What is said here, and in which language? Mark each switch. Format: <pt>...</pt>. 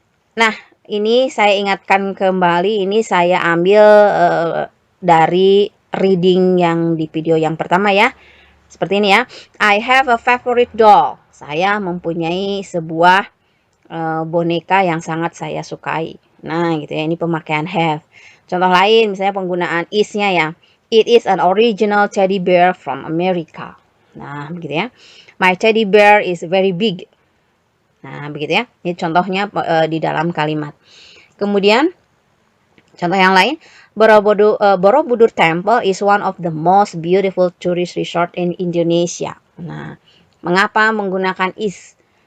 <id>Nah, ini saya ingatkan kembali, ini saya ambil dari reading yang di video yang pertama ya. Seperti ini ya.</id> <en>I have a favorite doll.</en> <id>Saya mempunyai sebuah boneka yang sangat saya sukai. Nah, gitu ya. Ini pemakaian have. Contoh lain, misalnya penggunaan is-nya ya.</id> <en>It is an original teddy bear from America.</en> <id>Nah, begitu ya.</id> <en>My teddy bear is very big.</en> <id>Nah, begitu ya. Ini contohnya di dalam kalimat. Kemudian, contoh yang lain.</id> <en>Borobudur Temple is one of the most beautiful tourist resort in Indonesia.</en> <id>Nah, mengapa menggunakan is?</id>